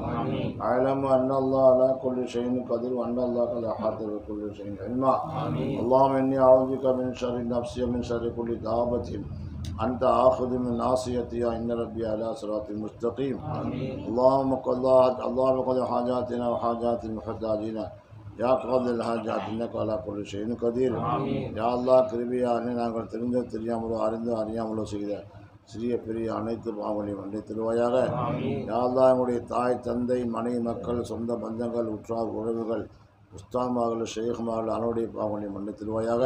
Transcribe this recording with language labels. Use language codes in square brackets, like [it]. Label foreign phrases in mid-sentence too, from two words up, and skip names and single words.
[ar] أعلم أن الله على كل شيء قدير وأن الله قد أحاط بكل شيء علما. اللهم إني أعوذ بك من شر نفسي ومن شر كل دابة أنت آخذ من ناصيتها إن ربي على صراط مستقيم. اللهم قض حاجاتنا وحاجات المحتاجين يا قاضي الحاجات إنك على كل شيء قدير. [ta] யா அல்லாஹ் கிருபையாக நாங்கள் தெரிந்தோ தெரியாமலோ அறிந்தோ அறியாமலோ செய்த சிறிய பெரிய அனைத்து பாவங்களையும் மன்னித்திருவாயாக. யா அல்லாஹ் எங்களுடைய தாய் தந்தை மனைவி மக்கள் சொந்த பந்தங்கள் உற்றார் உறவுகள் உஸ்தாமார்கள் ஷேகுமார்கள் அனைவருடைய பாவங்களையும் மன்னித்திருவாயாக.